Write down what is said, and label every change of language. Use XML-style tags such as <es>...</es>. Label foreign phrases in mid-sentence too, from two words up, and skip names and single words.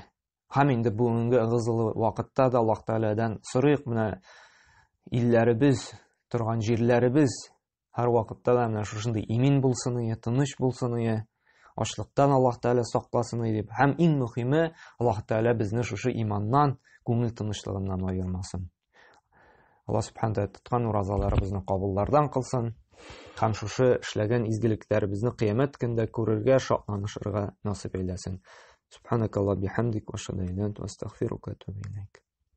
<tt>Һәм инде бүгенге ыгызлы вакытта да Аллаһ Тәгаләдән сорыйк, менә илләребез, торган җирләребез һәр вакытта да менә шушындый имин булсын, тыныч булсын, ачлыктан Аллаһ Тәгалә сакласын дип. Һәм иң мөһиме, Аллаһ Тәгалә безне шушы иманнан, күңел тынычлыгыннан аермасын. Аллаһ Субханаһу Тәгалә тоткан уразаларыбызны кабуллардан кылсын, һәм шушы эшләгән изгелекләребезне кыямәт көндә күрергә, шатланышырга насыйп әйләсен.</tt> <ar>سبحانك اللهم وبحمدك وأشهد أن لا إله إلا أنت أستغفرك وأتوب إليك.</ar>